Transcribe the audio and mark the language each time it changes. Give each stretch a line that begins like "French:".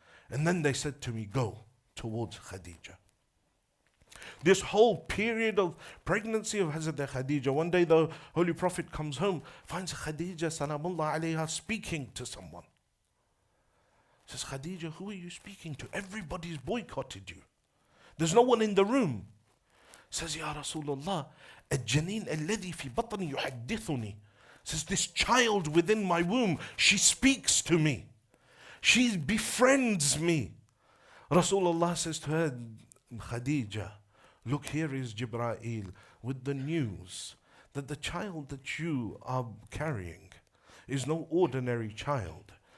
English: And then they said to me, go towards Khadija. This whole period of pregnancy of Hazrat Khadija, one day the Holy Prophet comes home, finds Khadija salamullah alayha speaking to someone. Says, Khadija, who are you speaking to? Everybody's boycotted you. There's no one in the room. Says, Ya Rasulullah,
Arabic: الجنين الذي في بطني يحدثني.
English: Says, this child within my womb, she speaks to me. She befriends me. Rasulullah says to her, Khadija, look, here is Jibreel with the news that the child that you are carrying is no ordinary child.